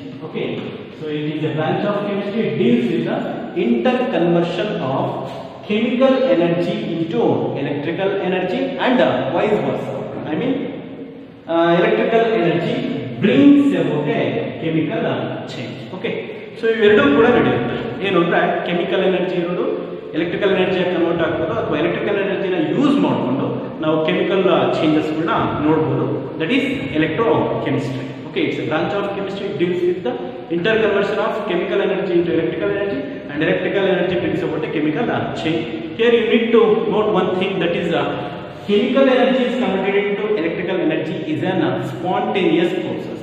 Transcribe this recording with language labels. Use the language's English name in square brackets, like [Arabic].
[English] Okay, so it is a branch of chemistry. It deals with the interconversion of chemical energy into electrical energy and vice versa. I mean electrical energy brings about a chemical change. Okay, so [Kannada] ಇವೆರಡೂ ಕೂಡ ನಡೆಯುತ್ತೆ. ಏನು ಅಂದ್ರೆ chemical energy ಇರೋದು electrical energy convert ಆಗ್ಬೋದು, ಅಥವಾ electrical ಎನರ್ಜಿನ use ಮಾಡಿಕೊಂಡು ನಾವು ಕೆಮಿಕಲ್ ಚೇಂಜಸ್ಗಳನ್ನ ನೋಡಬಹುದು. [English] That is electrochemistry. Okay, it's a branch of chemistry. It deals with the interconversion of chemical energy into electrical energy, and electrical energy brings about a chemical change. Here you need to note one thing, that is chemical energy is converted into electrical energy is an spontaneous process.